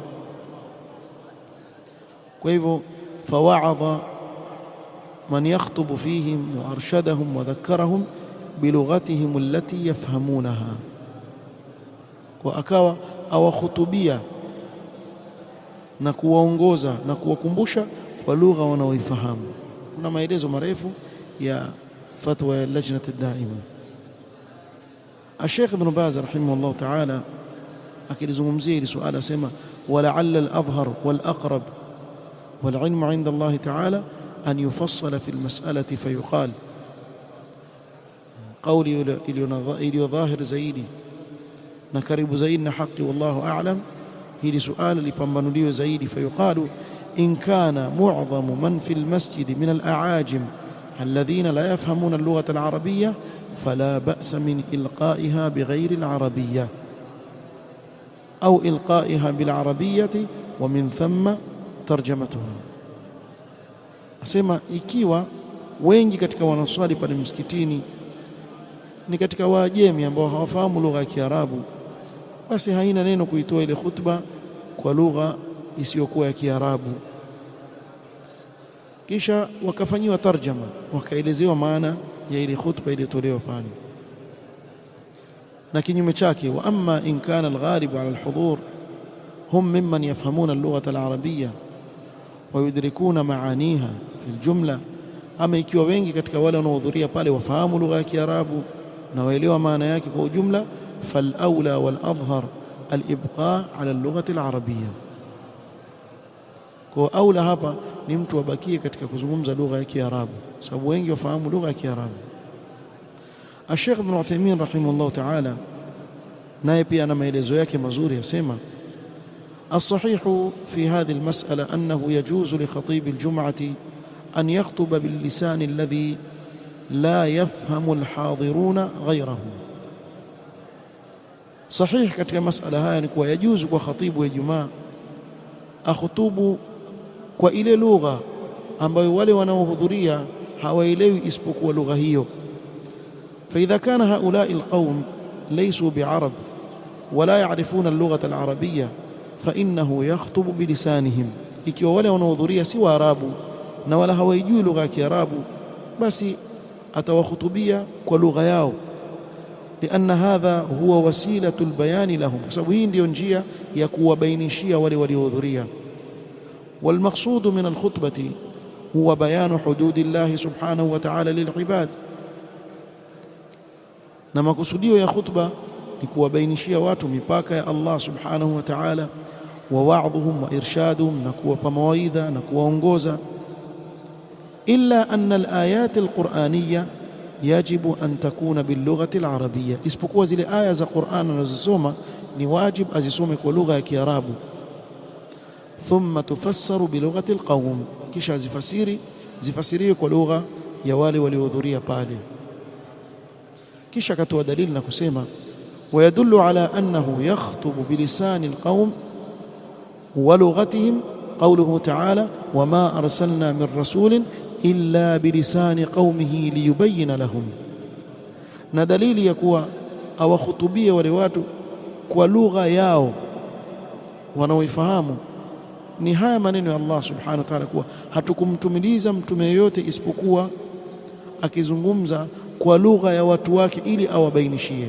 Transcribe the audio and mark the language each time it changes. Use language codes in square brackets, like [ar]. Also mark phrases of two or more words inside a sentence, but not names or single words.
[sw] Kwa hivyo [ar] فوعظ من يخطب فيهم وأرشدهم وذكرهم بلغتهم التي يفهمونها, [sw] kwa akawa awakhutubia na kuwaongoza na kuwakumbusha kwa lugha wanaoifahamu. Kuna maelezo marefu ya fatwa ya lajnat ad-daima. Sheikh Ibn Baz [ar] رحمه الله تعالى [sw] akilizungumzia hili suala asema [ar] ولعل الأظهر والأقرب والعلم عند الله تعالى أن يفصل في المسألة فيقال, [sw] qawli iliyo dhahir zaidi na karibu zaidi na haki [ar] والله أعلم, [sw] hili suala lipambanuliwe zaidi. [ar] فيقال إن كان معظم من في المسجد من الأعاجم الذين لا يفهمون اللغة العربية فلا بأس من إلقائها بغير العربية أو إلقائها بالعربية ومن ثم ترجمتها. [sw] Asema ikiwa wengi katika wanaswali pale msikitini ni katika Waajemi ambao hawafahamu lugha ya Kiarabu, basi haina neno kuitoa ile khutba kwa lugha isiyokuwa ya Kiarabu, kisha wakafanyiwa tarjama, wakaelezewa maana ya ile khutba iliyotolewa pale. Na kinyume chake, [ar] وأما إن كان الغالب على الحضور هم ممن يفهمون اللغة العربية ويدركون معانيها في الجملة, [sw] ama ikiwa wengi katika wale wanaohudhuria pale wafahamu lugha ya Kiarabu na waelewa maana yake kwa ujumla, [ar] فالأولى والأظهر الإبقاء على اللغة العربية. [sw] Kwa aula hapa ni mtu abakie katika kuzungumza lugha ya Kiarabu, sababu wengi wafahamu lugha ya Kiarabu. [ar] Sheikh Ibn Uthaymeen رحمه الله تعالى [sw] naye pia ana maelezo yake mazuri, yasema [ar] الصحيح في هذه المسألة أنه يجوز لخطيب الجمعة أن يخطب باللسان الذي لا يفهم الحاضرون غيره. [sw] Sahih katika mas'ala haya ni kuwa yajuzu kwa khatibu wa Ijumaa akhutubu kwa ile lugha ambayo wale wanaohudhuria hawaelewi isipokuwa lugha hiyo. [ar] فإذا كان هؤلاء القوم ليسوا بعرب ولا يعرفون اللغة العربية فإنه يخطب بلسانهم. [sw] ikiwa wale wanaohudhuria si Waarabu na wala hawajui lugha ya Kiarabu, basi atawakhutubia kwa lugha yao, [ar] لأن هذا هو وسيلة البيان لهم, [sw] kwa sababu hii ndio njia ya kuwabainishia wale waliohudhuria. [ar] والمقصود من الخطبة هو بيان حدود الله سبحانه وتعالى للعباد, [sw] na makusudio ya khutba ni kuwabainishia watu mipaka ya Allah [ar] سبحانه وتعالى ووعظهم وإرشادهم, [sw] na kuwapa mawaidha na kuwaongoza. [ar] إلا أن الآيات القرآنية يجب أن تكون باللغة العربية, [sw] isipokuwa zile aya za Qur'an anazosoma ni wajib azisome kwa lugha ya Kiarabu. [ar] ثم تفسر بلغة القوم, [sw] kisha zifasiriwe kwa lugha ya wale waliohudhuria pale. Kisha akatoa dalili na kusema [ar] ويدل على أنه يخطب بلسان القوم ولغتهم قوله تعالى وما أرسلنا من رسول إلا بلسان قومه ليبين لهم, [sw] na dalili ya kuwa awakhutubia wale watu kwa lugha yao wanaoifahamu ni haya maneno ya Allah [ar] سبحانه وتعالى, [sw] kuwa hatukumtumiliza mtume yoyote isipokuwa akizungumza kwa lugha ya watu wake ili awabainishie.